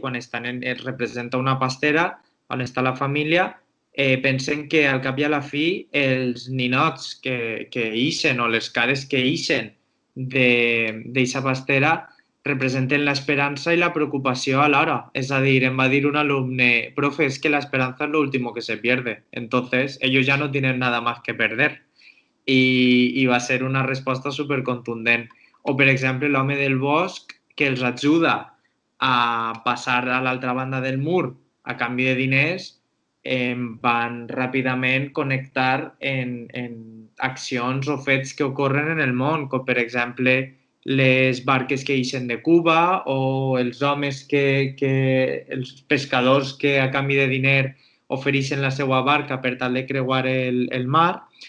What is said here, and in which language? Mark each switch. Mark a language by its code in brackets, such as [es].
[ca] Quan es representa una pastera on està la família, pensen que al cap i a la fi els ninots que ixen o les cares que ixen d'aquesta pastera representen l'esperança i la preocupació alhora. És a dir, em va dir un alumne, profe, [es] es que la esperanza es lo último que se pierde. Entonces, ellos ya no tienen nada más que perder. [ca] I va ser una resposta super contundent. O, per exemple, l'home del bosc, que els ajuda a passar a l'altra banda del mur a canvi de diners, van ràpidament connectar en accions o fets que ocorren en el món, com, per exemple, les barques que ixen de Cuba o els homes els pescadors que a canvi de diner ofereixen la seva barca per tal de creuar el mar.